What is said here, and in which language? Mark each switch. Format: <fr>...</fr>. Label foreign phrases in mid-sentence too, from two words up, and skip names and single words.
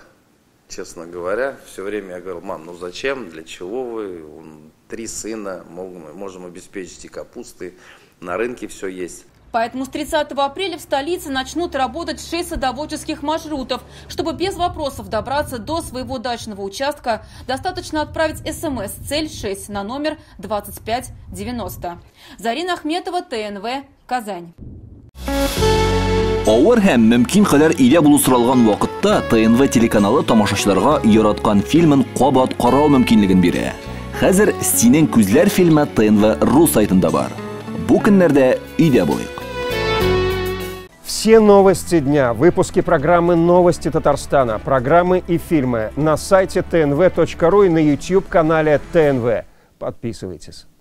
<ru>Честно говоря, все время я говорил: мам, ну зачем, для чего вы, 3 сына, можем обеспечить и капусты, на рынке все есть. Поэтому с 30 апреля в столице начнут работать 6 садоводческих маршрутов. Чтобы без вопросов добраться до своего дачного участка, достаточно отправить СМС «Цель 6» на номер 2590. Зарина Ахметова, ТНВ, Казань.</ru> <tt>Авыр һәм мөмкин кадәр илә булу соралган вакытта ТНВ телеканалы тамашачыларга яраткан фильмын кабат карау мөмкинлеген бирә. Хәзер «Синең күзләр» фильмы ТНВ.ру сайтында бар. Бу көннәрдә өйдә булыйк.</tt> <ru>Все новости дня, выпуски программы «Новости Татарстана», программы и фильмы на сайте tnv.ru и на YouTube-канале ТНВ. Подписывайтесь.</ru>